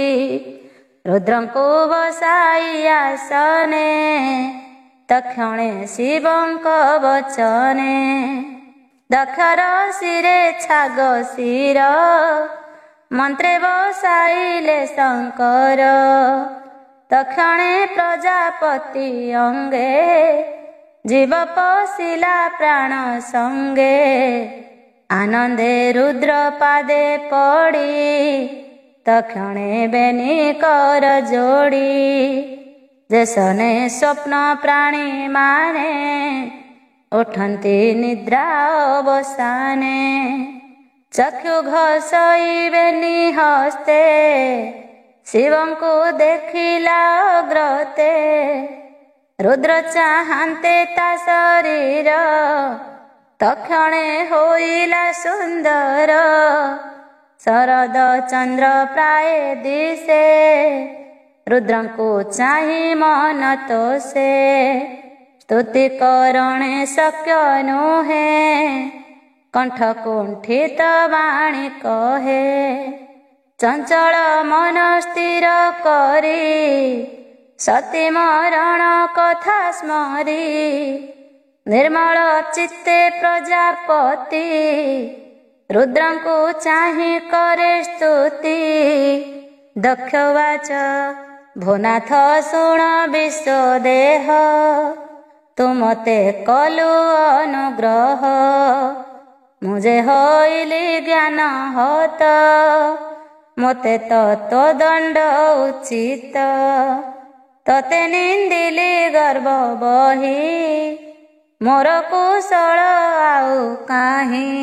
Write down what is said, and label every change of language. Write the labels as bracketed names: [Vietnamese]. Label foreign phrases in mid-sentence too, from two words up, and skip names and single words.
[Odia] ରୁଦ୍ରଙ୍କୁ ବସାଇ ଆସନେ ତକ୍ଷଣେ ଶିବଙ୍କ ବଚନେ। ଦକ୍ଷର ଶିରେ ଛାଗ ଶିର ମନ୍ତ୍ରେ ବସାଇଲେ ଶଙ୍କର। ତକ୍ଷଣେ ପ୍ରଜାପତି ଅଙ୍ଗେ ଜୀବ ପଶିଲା ପ୍ରାଣ ସଙ୍ଗେ। ଆନନ୍ଦେ ରୁଦ୍ର ପାଦେ ପଡ଼ି ତକ୍ଷଣେ ବେନି କର ଯୋଡ଼ି। ଯେସନେ ସ୍ୱପ୍ନ ପ୍ରାଣୀ ମାନେ ଉଠନ୍ତି ନିଦ୍ରା ଅବସାନେ। ଚକ୍ଷୁ ଘସଇବେନି ହସ୍ତେ ଶିବଙ୍କୁ ଦେଖିଲା ଅଗ୍ରତେ। ରୁଦ୍ର ଚାହନ୍ତେ ତା ଶରୀର ତକ୍ଷଣେ ହୋଇଲା ସୁନ୍ଦର। ଶରଦ ଚନ୍ଦ୍ର ପ୍ରାୟ ଦିଶେ ରୁଦ୍ରଙ୍କୁ ଚାହି ମନ ତୋଷେ। ସ୍ତୁତି କରଣେ ଶକ୍ୟ ନୁହେ କଣ୍ଠ କୁଣ୍ଠିତ ବାଣୀ କହେ। ଚଞ୍ଚଳ ମନ ସ୍ଥିର କରି ସତୀ ମରଣ କଥା ସ୍ମରି। ନିର୍ମଳ ଚିତ୍ତେ ପ୍ରଜାପତି ରୁଦ୍ରଙ୍କୁ ଚାହି କରେ ସ୍ତୁତି। ଦକ୍ଷବାଚ ଭୋନାଥ ଶୁଣ ବିଶ୍ୱଦେହ ତୁ ମୋତେ କଲୁ ଅନୁଗ୍ରହ, ମୁଁ ଯେ ହଇଲି ଜ୍ଞାନ ହତ, ମୋତେ ତୋ ଦଣ୍ଡ ଉଚିତ। ତତେ ନିନ୍ଦିଲି ଗର୍ବ ବହି, ମୋର କୁଶଳ ଆଉ କାହିଁ।